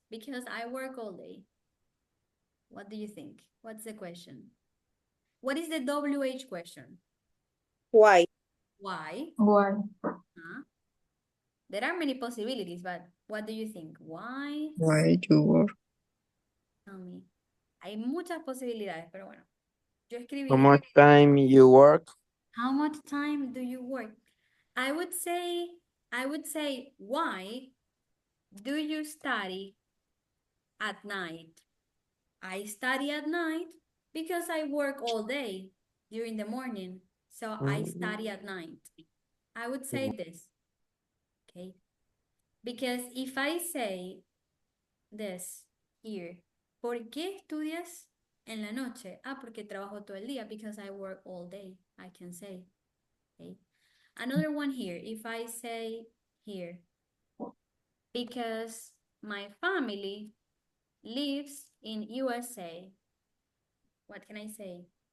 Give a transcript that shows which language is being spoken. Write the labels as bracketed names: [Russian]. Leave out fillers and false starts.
[English] Because I work all day. What do you think? What's the question? What is the WH question? Why? Why? Why? Huh? There are many possibilities, but what do you think? Why? you work? Tell me. [Spanish] Hay muchas posibilidades, pero bueno. Yo escribí. [English] How much time you work? How much time do you work? I would say, why do you study at night? I study at night because I work all day during the morning. So I study at night. I would say this. Okay. Because if I say this here, [Spanish] ¿Por qué estudias en la noche? Ah, porque trabajo todo el día. [English] Because I work all day, I can say. Okay. Another one here. If I say here, because my family lives in USA. What can I say?